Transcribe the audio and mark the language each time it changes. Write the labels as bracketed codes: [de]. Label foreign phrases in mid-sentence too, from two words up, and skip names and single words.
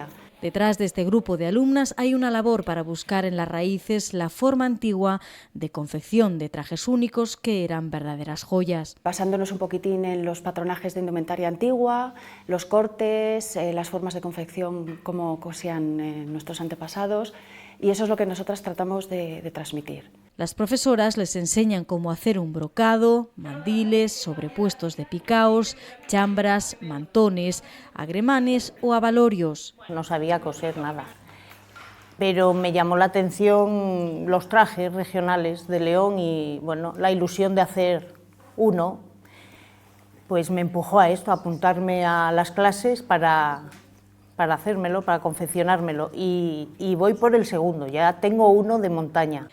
[es] Detrás de este grupo de alumnas hay una labor para buscar en las raíces la forma antigua de confección de trajes únicos que eran verdaderas joyas. Basándonos un poquitín en los patronajes de indumentaria antigua, los cortes, las formas de confección como cosían nuestros antepasados, y eso es lo que nosotras tratamos de transmitir. Las profesoras les enseñan cómo hacer un brocado, mandiles, sobrepuestos de picaos, chambras, mantones, agremanes o abalorios. No sabía coser nada, pero me llamó la atención los trajes regionales de León y bueno, la ilusión de hacer uno, pues me empujó a esto, a apuntarme a las clases para hacérmelo, para confeccionármelo, y voy por el segundo, ya tengo uno de montaña.